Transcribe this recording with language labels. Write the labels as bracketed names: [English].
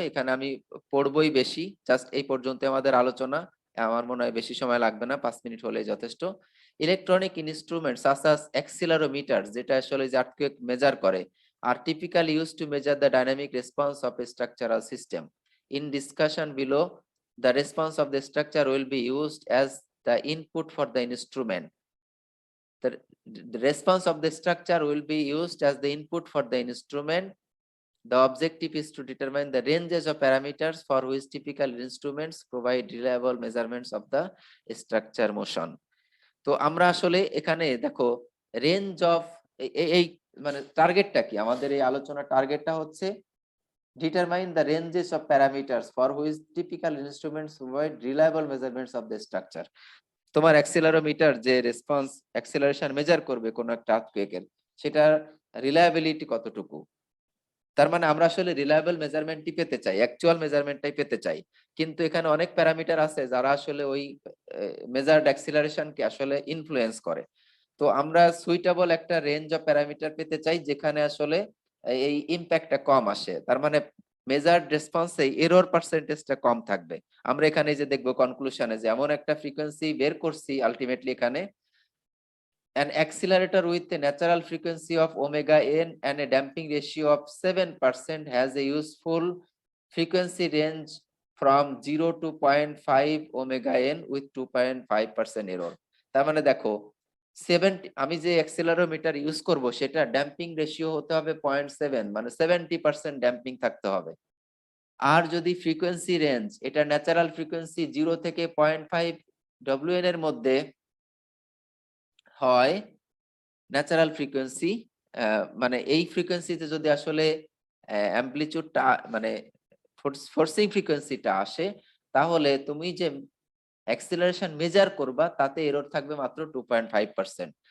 [Bangla] এখানে আমি পড়বই বেশি, জাস্ট এই পর্যন্ত আমাদের আলোচনা। আমার মনে হয় বেশি সময় লাগবে না, 5 মিনিট হলেই যথেষ্ট। ইলেকট্রনিক ইনস্ট্রুমেন্ট সাচ অ্যাজ অ্যাক্সিলারোমিটার, যেটা আসলে যে আর্থকুয়েক মেজার করে, আর typically used to measure the dynamic response of A structural system. [English] In discussion below, the response of the structure will be used as the input for the instrument. The response of the structure will be used as the input for the instrument. The objective is to determine the ranges of parameters for which typical instruments provide reliable measurements of the structure motion. [Bangla] তো আমরা আসলে এখানে দেখো range of এই মানে টার্গেটটা কি, আমাদের এই আলোচনার টার্গেটটা হচ্ছে determine the ranges of parameters for which typical instruments provide reliable measurements of the structure. তোমার অ্যাক্সিলারোমিটার যে রেসপন্স অ্যাক্সিলারেশন মেজার করবে কোন একটা আর্থকুয়েকের, সেটার রিলায়েবিলিটি কতটুকু। তার মানে আমরা আসলে রিলায়েবল মেজারমেন্টই পেতে চাই, অ্যাকচুয়াল মেজারমেন্টটাই পেতে চাই। কিন্তু এখানে অনেক প্যারামিটার আছে যারা আসলে ওই মেজার্ড অ্যাক্সিলারেশনকে আসলে ইনফ্লুয়েন্স করে। তো আমরা সুইটেবল একটা রেঞ্জ অফ প্যারামিটার পেতে চাই যেখানে আসলে এই ইমপ্যাক্টটা কম আসে, তার মানে মেজার্ড রেসপন্সে এরর পার্সেন্টেজটা কম থাকবে। [English] আমরা এখানে যে দেখবো কনক্লুশনে যে এমন একটা ফ্রিকোয়েন্সি বের করছি, আলটিমেটলি এখানে an accelerator with a natural frequency of omega n and a damping ratio of 7% has a useful frequency range from 0 to 0.5 omega n with 2.5% error. [Bangla] তার মানে দেখো 70, আমি যে অ্যাক্সেলারোমিটার ইউজ করব সেটা ড্যাম্পিং রেশিও হতে হবে 0.7, মানে 70% ড্যাম্পিং থাকতে হবে। আর যদি ফ্রিকোয়েন্সি রেঞ্জ, এটা ন্যাচারাল ফ্রিকোয়েন্সি 0 থেকে 0.5 WN এর মধ্যে হয়, ন্যাচারাল ফ্রিকোয়েন্সি, মানে এই ফ্রিকোয়েন্সিতে যদি আসলে অ্যাম্পলিটিউডটা মানে ফোর্সিং ফ্রিকোয়েন্সিটা আসে, তাহলে তুমি যে অ্যাক্সিলারেশন মেজার করবা তাতে এরর থাকবে মাত্র 2.5%।